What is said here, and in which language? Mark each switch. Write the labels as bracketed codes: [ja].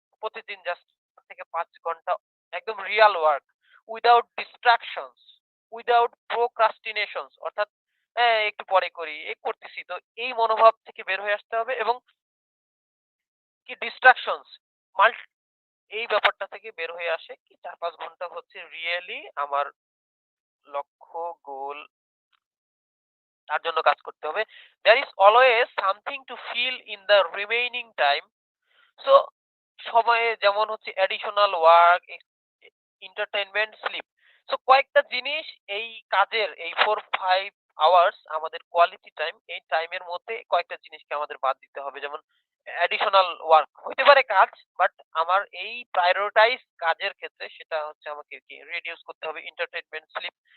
[bn] প্রতিদিন জাস্ট ৪ থেকে ৫ ঘন্টা একদম [en] real work without distractions, without procrastinations [bn] অর্থাৎ একটু পরে করি, করতেছি তো এই মনোভাব থেকে বের হয়ে আসতে হবে এবং কি ডিস্ট্রাকশনস এই ব্যাপারটা থেকে বের হয়ে আসে কি ৪-৫ ঘন্টা হচ্ছে রিয়েলি আমার লক্ষ্য, গোল তার জন্য কাজ করতে হবে। [en] There is always something to fill in the remaining time. [bn] So সময়ে যেমন হচ্ছে additional work, entertainment, slip. So কয়েকটা জিনিস এই কাজের এই 4-5 আওয়ার্স আমাদের কোয়ালিটি টাইম, এই টাইমের মধ্যে কয়েকটা জিনিসকে আমাদের বাদ দিতে হবে। যেমন অ্যাডিশনাল ওয়ার্ক হইতে পারে কাজ, বাট আমার এই প্রায়োরিটাইজ কাজের ক্ষেত্রে সেটা হচ্ছে আমাকে কি রিডিউস করতে হবে এন্টারটেইনমেন্ট, স্লিপ।